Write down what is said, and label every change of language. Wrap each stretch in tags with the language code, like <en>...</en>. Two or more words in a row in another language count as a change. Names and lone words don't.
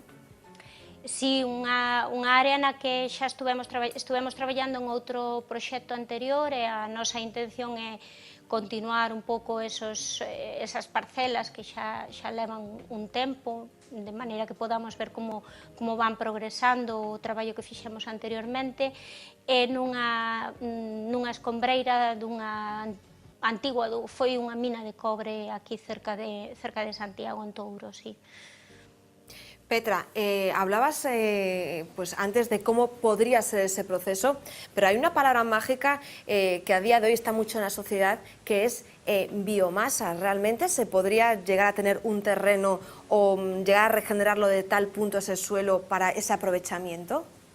<gl>Sí, unha área na que xa estuvemos traballando en outro proxecto anterior e a nosa intención é continuar un pouco esas parcelas que xa levan un tempo, de maneira que podamos ver como van progresando o traballo que fixemos anteriormente, e nunha escombreira dunha antigua, foi unha mina de cobre aquí cerca de Santiago, en Touro, sí.</gl> <es>Petra, hablabas pues antes de cómo podría ser ese proceso, pero hay una palabra mágica que a día de hoy está mucho en la sociedad, que es biomasa. ¿Realmente se podría llegar a tener un terreno o llegar a regenerarlo de tal punto ese suelo para ese aprovechamiento?</es>